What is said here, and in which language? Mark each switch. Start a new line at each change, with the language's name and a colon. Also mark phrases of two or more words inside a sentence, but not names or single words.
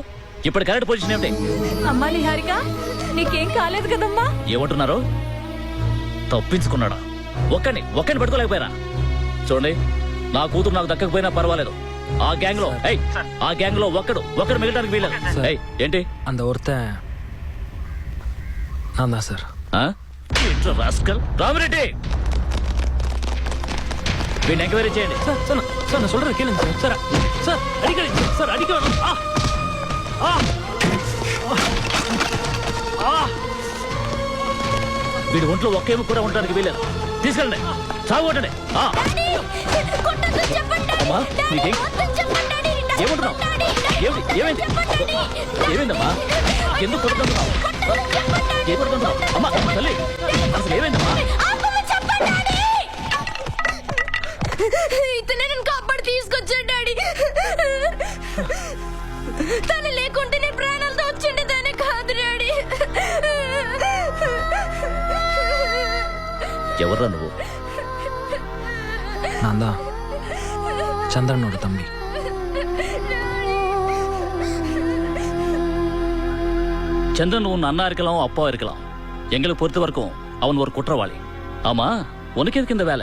Telugu: ఇప్పుడు
English: correct position
Telugu: ఏమిటి? అమ్మా నిహారిక, నీకేం కాలేదు కదమ్మా? ఏమంటున్నారు? తప్పించుకున్నాడా? ఒక్కని పట్టుకోలేకపోయారా? చూడండి, నా కూతురు నాకు దక్కకపోయినా పర్వాలేదు. ఆ గ్యాంగ్ లో ఒక్కడు మిగలడానికి వీలేదు. ఏంటి
Tamil: அந்த ஒருத்தன் நான் தான் சார்.
Telugu: రామిరెడ్డి, వీడిని ఎంక్వైరీ చేయండి.
Tamil: சார் நான் சொல்றேன் கேளுங்க சார். சார்
Telugu: అడిగండి సార్, అడిగి వీడి ఒంట్లో ఒకేమో కూడా ఉండడానికి వీలేదు. తీసుకెళ్ళండి, సాగు కొట్టండి. అమ్మా నీకేం ఏమంటున్నావు? ఏమైందమ్మా? ఎందుకు కొడుతున్నావు? ఏం కొడుతున్నావు? అమ్మా తల్లి, అసలు ఏమైందమ్మా? ఇతనే నన్ను కాపాడి తీసుకొచ్చాడు డాడీ. తను లేకుంటే నేను ప్రాణాలతో వచ్చిండేదానే కాదు డాడీ. ఎవర్రా నువ్వు?
Tamil: நான் தான் சந்திரனோட தம்பி. சந்திரன் உன் அண்ணா இருக்கலாம், அப்பாவா இருக்கலாம். எங்களுக்கு பொறுத்த வரைக்கும் அவன் ஒரு குற்றவாளி. ஆமா, உனக்கு எதுக்கு இந்த வேலை?